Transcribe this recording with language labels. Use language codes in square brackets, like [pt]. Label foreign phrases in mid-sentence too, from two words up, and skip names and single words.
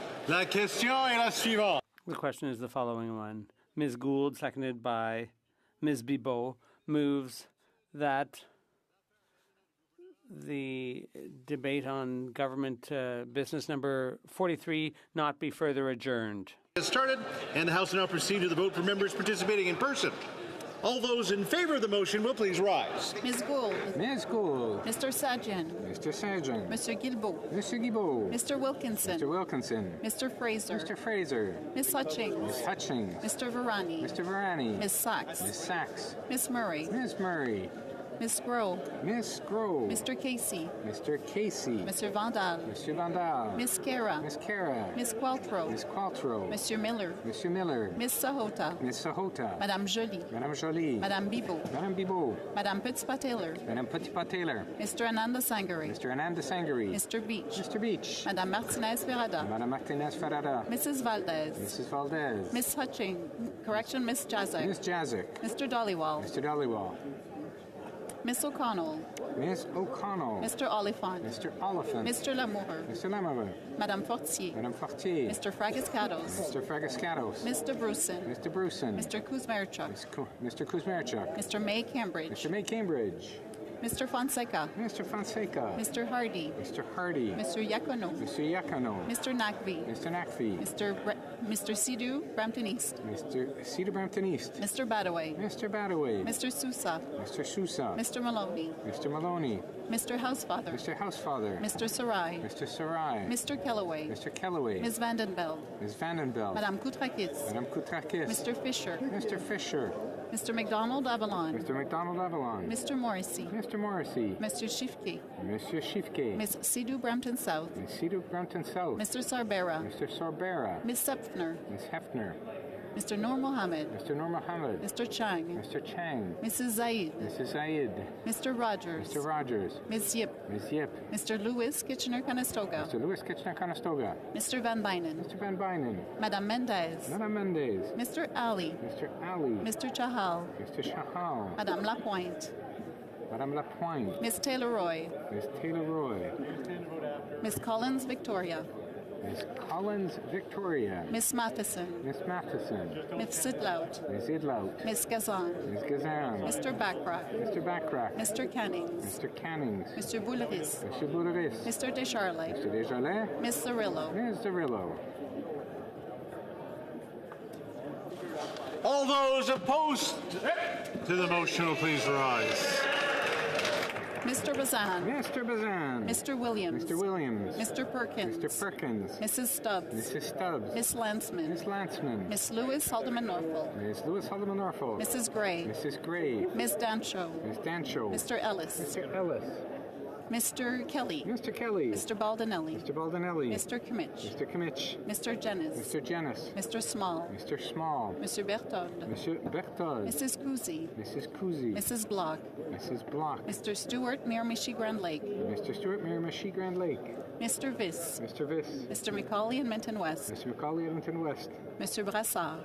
[fr] La question est la suivante. [en] The question is the following one. Ms. Gould, seconded by Ms. Bibeau, moves that the debate on government business number 43 not be further adjourned. Get started, and the House will now proceed to the vote for members participating in person. All those in favor of the motion will please rise. Ms. Gould. Ms. Gould. Mr. Sajjan. Mr. Sajjan. Mr. Guilbeault. Mr. Guilbeault. Mr. Wilkinson. Mr. Wilkinson. Mr. Fraser. Mr. Fraser. Ms. Hutchings. Ms. Hutchings. Mr. Varani. Mr. Varani. Ms. Sachs. Ms. Sachs. Ms. Murray. Ms. Murray. Ms. Groh. Ms. Groh. Mr. Casey. Mr. Casey. Mr. Vandal. Mr. Vandal. Ms. Kara. Ms. Kara. Ms. Qualtrough. Ms. Qualtrough. Monsieur Miller. Monsieur Miller. Ms. Sahota. Ms. Sahota. Madame Joly. Madame Joly. Madame Bibeau. Madame Bibeau. Madame Petitpas-Taylor. Madame Petitpas-Taylor. Mr. Ananda Sangari. Mr. Ananda Sangari. Mr. Beach. Mr. Beach. Madame Martinez-Ferrada. Madame Martinez-Ferrada. Mrs. Valdez. Mrs. Valdez. Ms. Hutchings. Correction, Ms. Jazek. Ms. Jazek. Mr. Dollywall. Mr. Dollywall. Miss O'Connell. Ms. O'Connell. Mr. Oliphant. Mr. Oliphant. Mr. Lamour. Mr. Lamour. Madame Fortier. Madame Fortier. Mr. Fragascatos. Mr. Fragascatos. Mr. Bruson. Mr. Bruson. Mr. Kuzmarchuk. Mr. Kuzmarchuk. Mr. May Cambridge. Mr. May Cambridge. Mr. Fonseca. Mr. Fonseca. Mr. Hardy. Mr. Hardy. Mr. Yacono. Mr. Yacono. Mr. Nakvi. Mr. Nakvi. Mr. Sidhu, Brampton East. Mr. Cedar Brampton East. Mr. Badaway. Mr. Badaway. Mr. Sousa. Mr. Sousa. Mr. Maloney. Mr. Maloney. Mr. Housefather. Mr. Housefather. Mr. Sarai. Mr. Sarai. Mr. Kellaway. Mr. Kellaway. Ms. Vandenbeld. Ms. Vandenbeld. Madame Koutrakis. Madame Koutrakis. Mr. Fisher. Mr. Fisher. Mr. McDonald Avalon. Mr. McDonald Avalon. Mr. Morrissey. Mr. Morrissey. Mr. Shifke. Mr. Shifke. Ms. Sidhu Brampton South. Ms. Sidhu Brampton South. Mr. Sarbera. Mr. Sarbera. Ms. Sepfner. Ms. Hefner. Mr. Noor Mohammed. Mr. Noor Mohammed. Mr. Chang. Mr. Chang. Mrs. Zaid. Mrs. Zaid. Mr. Rogers. Mr. Rogers. Ms. Yip. Ms. Yip. Mr. Lewis Kitchener-Conestoga. Mr. Lewis Kitchener-Conestoga. Mr. Van Bynen. Mr. Van Bynen. Madame Mendez. Madame Mendez. Mr. Ali. Mr. Ali. Mr. Chahal. Mr. Chahal. Madame Lapointe. Madame Lapointe. Ms. Taylor-Roy. Ms. Taylor-Roy. Ms. Collins Victoria. Ms. Collins Victoria. Ms. Matheson. Ms. Matheson. Ms. Sidlout. Ms. Idlout. Ms. Gazan. Ms. Gazan. Mr. Backrack. Mr. Backrack. Mr. Cannings. Mr. Cannings. Mr. Bouleris. Mr. Bouleris. Mr. Descharlet. Mr. Desjardins. Ms. Cirillo. Ms. Cirillo. All those opposed to the motion will please rise. Mr. Bazan. Mr. Bazan. Mr. Williams. Mr. Williams. Mr. Perkins. Mr. Perkins. Mrs. Stubbs. Mrs. Stubbs. Miss Landsman. Miss Landsman. Miss Lewis Haldeman Norfolk. Miss Lewis Haldeman Norfolk. Mrs. Gray. Mrs. Gray. Miss Dancho. Miss Dancho. Mr. Ellis. Mr. Ellis. Mr. Kelly. Mr. Kelly. Mr. Baldinelli. Mr. Baldinelli. Mr. Kimmich. Mr. Kimmich. Mr. Jennis. Mr. Jennis. Mr. Small. Mr. Small. Mr. Berthold. Mr. Berthold. Mrs. Kuzi. Mrs. Kuzi. Mrs. Block. Mrs. Block. Mr. Stewart Miramichi Grand Lake. Mr. Stewart Miramichi Grand Lake. Mr. Viss. Mr. Viss. Mr. McCauley and Minton West. Mr. McCauley Edmonton West. Mr. Brassard.